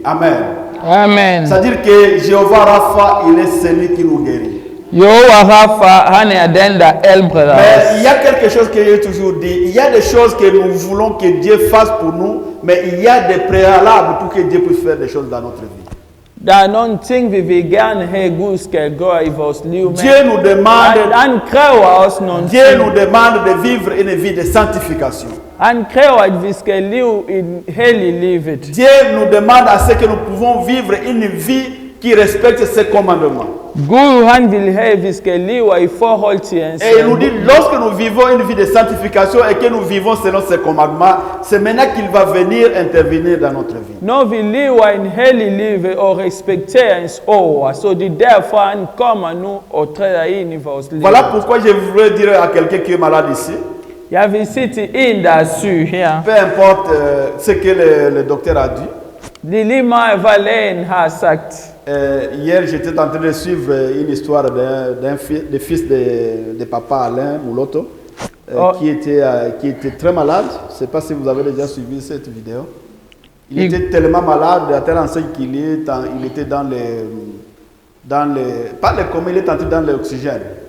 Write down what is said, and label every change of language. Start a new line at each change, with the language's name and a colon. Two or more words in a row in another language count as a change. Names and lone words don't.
French: Amen. Amen. C'est-à-dire que Jéhovah Rapha, il est celui qui nous guérit. Yahweh Rapha,
Danish: han er den, der helbreder
French: Mais
Danish: os.
French: il y a quelque chose que j'ai toujours dit. Il y a des choses que nous voulons que Dieu fasse pour nous, mais il y a des préalables pour que Dieu puisse faire des choses dans notre vie.
Danish: Der er nogle ting, vi vil gerne have, Gud skal gøre i vores liv.
French: Dieu nous demande,
Danish: Han kræver også nogle
French: Dieu
Danish: ting.
French: nous demande de vivre une vie de sanctification.
Danish: Han kræver, at vi skal leve en hellig livet.
French: Dieu nous demande à ce que nous pouvons vivre une vie qui respecte ses commandements.
Danish: Gud han vil have, at vi skal leve i forhold til hans
French: Et il nous dit, lorsque nous vivons une vie de sanctification et que nous vivons selon ses commandements, c'est maintenant qu'il va venir intervenir dans notre vie.
Danish: Når vi lever en hellig liv og respekterer hans ord, så det er derfor, han kommer nu og træder ind i vores liv.
French: Voilà pourquoi je voudrais dire à quelqu'un qui est malade ici,
Danish: Jeg vil sige til en, der er syg her,
French: peu importe ce que le docteur a dit,
Danish: det er lige meget, hvad lægen har sagt.
French: Hier, j'étais en train de suivre une histoire des fils de papa Alain Mouloto, qui était très malade. Je ne sais pas si vous avez déjà suivi cette vidéo. Il était tellement malade, à telle enseigne qu'il était dans pas les communs, il est entré dans l'oxygène.